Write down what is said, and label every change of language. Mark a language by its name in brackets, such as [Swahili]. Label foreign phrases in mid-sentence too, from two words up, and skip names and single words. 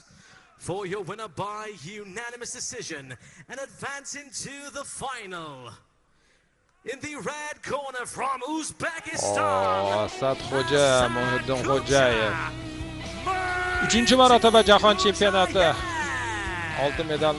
[English] For your winner by unanimous decision and advancing to the final. In the red corner from Uzbekistan. [Uzbek] Asadxo'ja, Muhidinxo'jayev. 3-marotaba jahon chempionati oltin medal